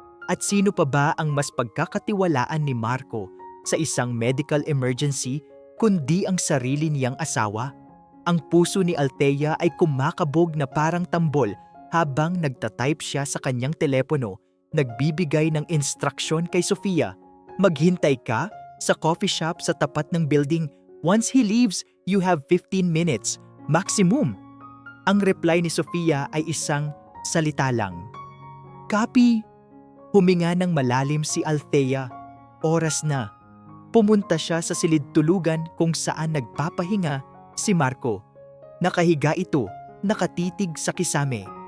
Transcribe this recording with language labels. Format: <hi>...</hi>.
<tl>At sino pa ba ang mas pagkakatiwalaan ni Marco sa isang medical emergency kundi ang sarili niyang asawa? Ang puso ni Althea ay kumakabog na parang tambol habang nagtatype siya sa kanyang telepono, nagbibigay ng instruksyon kay Sofia. Maghintay ka sa coffee shop sa tapat ng building.</tl> <en>Once he leaves, you have 15 minutes, maximum.</en> <tl>Ang reply ni Sofia ay isang salita lang. Copy. Huminga ng malalim si Althea. Oras na. Pumunta siya sa silid-tulugan kung saan nagpapahinga si Marco. Nakahiga ito, nakatitig sa kisame.</tl>